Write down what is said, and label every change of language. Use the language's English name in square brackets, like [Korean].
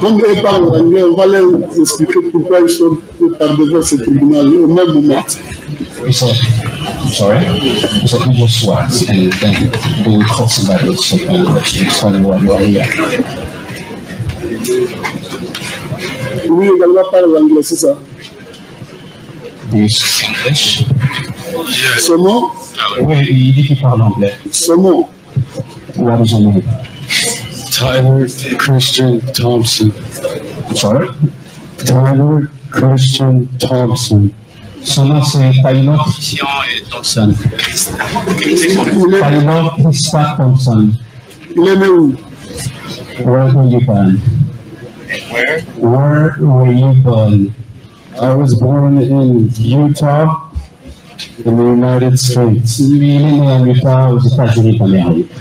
[French] Comme ils parlent anglais, on va leur expliquer pourquoi ils sont par devant ce tribunal au même moment. [English] He said, sorry? He said, we just what? And then they will call somebody else to explain why you are here. [French] Lui également parle anglais, c'est ça. [English] Do you speak English? [French] Son nom, Oui, il dit qu'il parle anglais. son nom. [English] What is your name? Tyler Christian Thompson. Sorry? Tyler Christian Thompson. [French] Son nom c'est Taylor Christian Thompson. Taylor Christian Thompson. Il est né où? [English] Where were you born? Where were you born? I was born in Utah, in the United States. [French] Il est né en Utah, aux États-Unis d'Amérique.